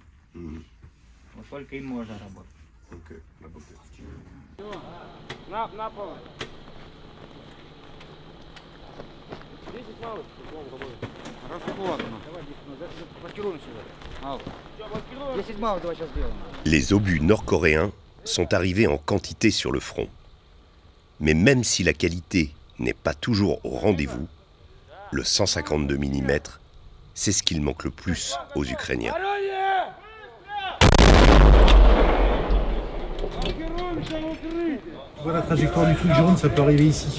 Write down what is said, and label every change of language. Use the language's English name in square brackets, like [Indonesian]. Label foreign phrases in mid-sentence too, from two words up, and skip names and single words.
[Russian] Вот только им можно работать. Ok, работает. На пол. 10 малых. Расходно. Давай, блокируем сюда. 10 малых давай сейчас сделаем. [French] Les obus nord-coréens sont arrivés en quantité sur le front. Mais même si la qualité n'est pas toujours au rendez-vous, le 152 mm, c'est ce qu'il manque le plus aux Ukrainiens. Voilà la trajectoire du truc jaune, ça peut arriver ici.